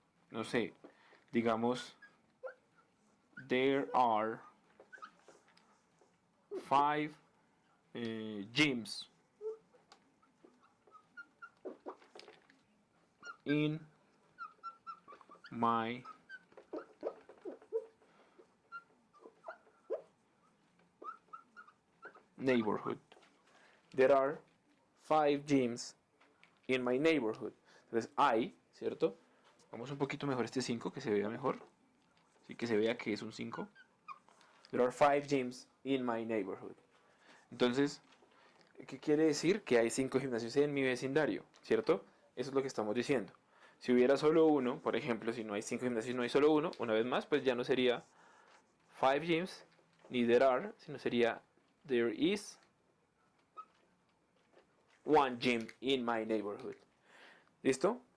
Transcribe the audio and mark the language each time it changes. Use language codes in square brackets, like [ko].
[es] no sé, digamos, [en] there are five gyms in my neighborhood. There are five gyms in my neighborhood. [es] Entonces hay, ¿cierto? Vamos un poquito mejor este 5 que se vea mejor. Así que se vea que es un 5. [en] There are five gyms in my neighborhood. [es] Entonces, ¿qué quiere decir? Que hay 5 gimnasios en mi vecindario, ¿cierto? Eso es lo que estamos diciendo. Si hubiera solo uno, por ejemplo, si no hay 5 gimnasios y no hay solo uno, una vez más, pues ya no sería [en] five gyms [es] ni [en] there are, [es] sino sería [en] there is one gym in my neighborhood. [es] ¿Listo?